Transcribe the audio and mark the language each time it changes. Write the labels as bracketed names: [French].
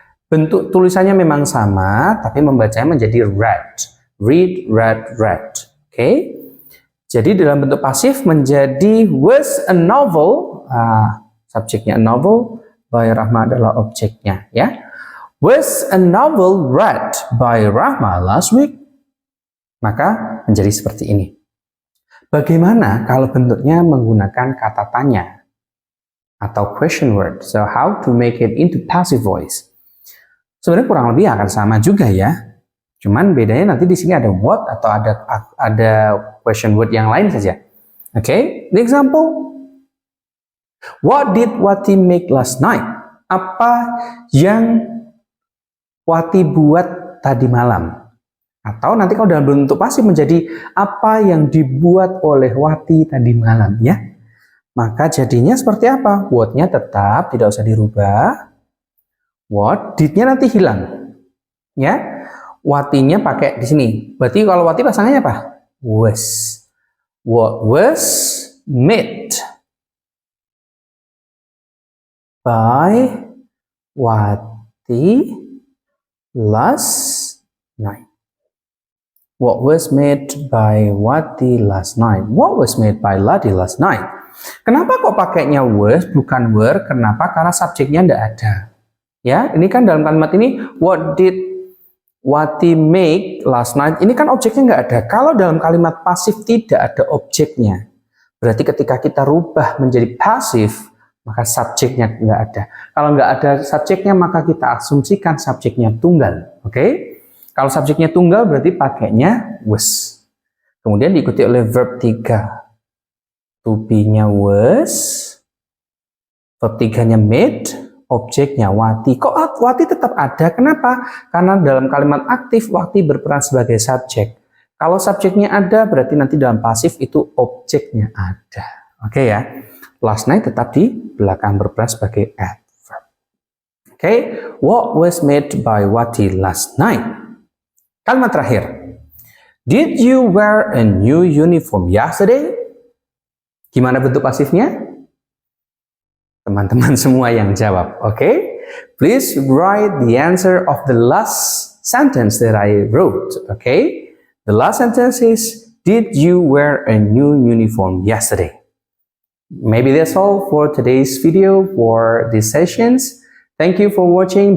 [Indonesian] Bentuk tulisannya memang sama, tapi membacanya menjadi read. [English] Read, read, read. [Indonesian] Oke? Jadi dalam bentuk pasif menjadi was a novel. Subjeknya a novel, by Rahma adalah objeknya, ya. [English] Was a novel read by Rahma last week? [Indonesian] Maka menjadi seperti ini. Bagaimana kalau bentuknya menggunakan kata tanya atau question word? [English] So how to make it into passive voice? [Indonesian] Sebenarnya kurang lebih akan sama juga ya. Cuman bedanya nanti di sini ada what atau ada question word yang lain saja. [English] Oke, the example. What did Wati make last night? [Indonesian] Apa yang Wati buat tadi malam? Atau nanti kalau dalam bentuk pasif menjadi apa yang dibuat oleh Wati tadi malam, ya. Maka jadinya seperti apa? What-nya tetap tidak usah dirubah. What, did-nya nanti hilang. Ya. Wati-nya pakai di sini. Berarti kalau Wati pasangannya apa? Was. [English] What was made by Wati last night. What was made by Wati last night? What was made by Lati last night? [Indonesian] Kenapa kok pakainya was bukan were? Kenapa? Karena subjeknya tidak ada. Ya, ini kan dalam kalimat ini [English] what did Wati make last night? [Indonesian] Ini kan objeknya nggak ada. Kalau dalam kalimat pasif tidak ada objeknya, berarti ketika kita rubah menjadi pasif, maka subjeknya nggak ada. Kalau nggak ada subjeknya, maka kita asumsikan subjeknya tunggal. Oke? Kalau subjeknya tunggal berarti pakainya was. Kemudian diikuti oleh verb 3. To be-nya was, verb 3-nya made, objeknya Wati. Kok Wati tetap ada? Kenapa? Karena dalam kalimat aktif Wati berperan sebagai subjek. Kalau subjeknya ada berarti nanti dalam pasif itu objeknya ada. Oke ya. Last night tetap di belakang berperan sebagai adverb. [English] Oke, what was made by Wati last night? [Indonesian] Kalimat terakhir. [English] Did you wear a new uniform yesterday? [Indonesian] Gimana bentuk pasifnya? Teman-teman semua yang jawab, oke? [English] Please write the answer of the last sentence that I wrote, okay? The last sentence is, did you wear a new uniform yesterday? Maybe that's all for today's video for these sessions. Thank you for watching.